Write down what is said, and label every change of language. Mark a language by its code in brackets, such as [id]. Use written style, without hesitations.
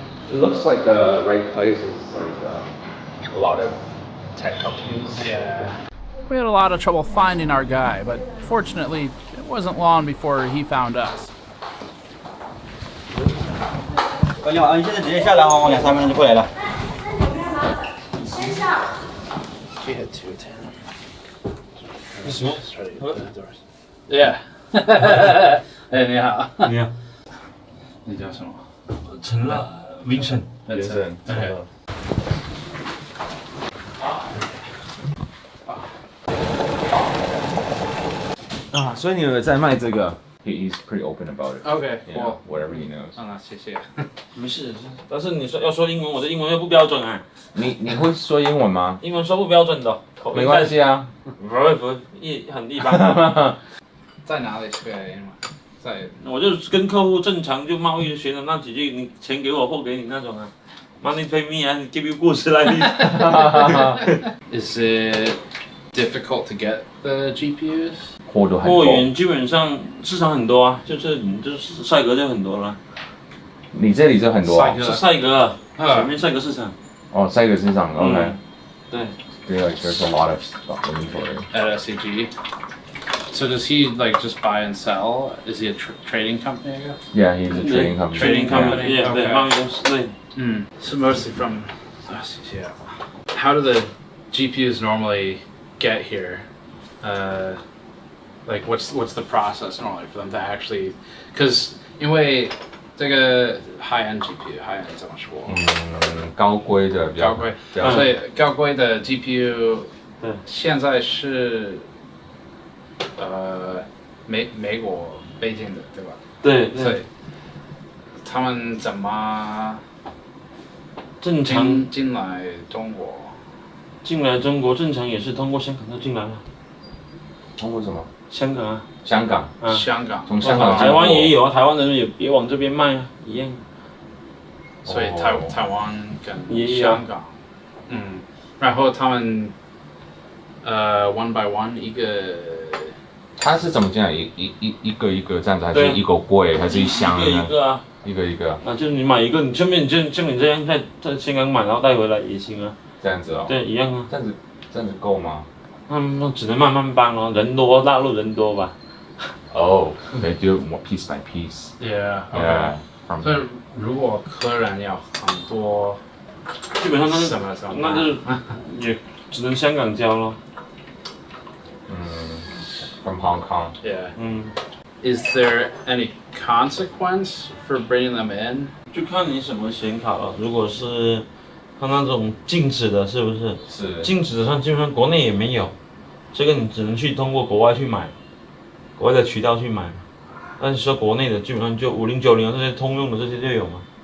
[en] It looks like the right place is like a lot of tech companies. Yeah. We had a lot of trouble finding our guy, but fortunately, it wasn't long before he found us. [zh] 你好，你现在直接下来的话，我2-3分钟就过来了。先下。 [en] She had 210. Yeah. [zh] 哎，你好。你好。你叫什么？陈乐 ，Vincent。 [en] Vincent。 Okay. [zh] 啊，所以你有在卖这个 ？ [en] He's pretty open about it. Okay, Yeah, well. whatever he knows. [zh] 啊，谢谢。没事，但是你说要说英文，我的英文又不标准啊。你会说英文吗？英文说不标准的，没关系啊。不很一般。在哪里学英文？在。我就跟客户正常就贸易学的那几句，你钱给我货给你那种啊。 [en] Money pay me and give you goods like this. Is it difficult to get the GPUs? [zh] 货源基本上市场很多啊，就是赛格就很多了。你这里就很多。是赛格，前面赛格市场。哦，赛格市场 ，OK。对。 [en] Yeah, there's a lot of stuff inventory. At SCG. So does he like just buy and sell? Is he a trading company? I guess. Yeah, he's a trading company. Trading company. Yeah, okay. [zh] 贸易公司对。 [en] So mostly from yeah. How do the GPUs normally get here? Like what's the process normally for them to actually? Because [zh] 因为这个 high-end GPU high-end 怎么说？高规的比较高规，所以高规的 GPU 现在是美国北京的对吧？对。所以他们怎么正常进来中国？进来中国正常也是通过香港就进来了。通过什么？香港啊。香港。香港。从香港。台湾也有啊，台湾人也往这边卖啊，一样。所以台湾跟香港，然后他们 [en] one by one [zh] 一个。他是怎么进来？一个一个这样子，还是一个柜，还是一箱呢？一个啊。一个一个。啊，就是你买一个，你顺便就你这样在香港买，然后带回来也行啊。这样子哦。对，一样啊。这样子够吗？那只能慢慢搬哦，人多，大陆人多吧。 [en] Oh, they do it piece by piece. Yeah. Yeah. [zh] 所以如果客人要很多，基本上那就是也只能香港交咯。 [en] From Hong Kong. Yeah. Is there any consequence for bringing them in? [zh] 就看你什么显卡了。如果是它那种静止的，是不是？是。静止的上基本上国内也没有，这个你只能去通过国外去买，国外的渠道去买。但是说国内的基本上就5090这些通用的这些就有嘛。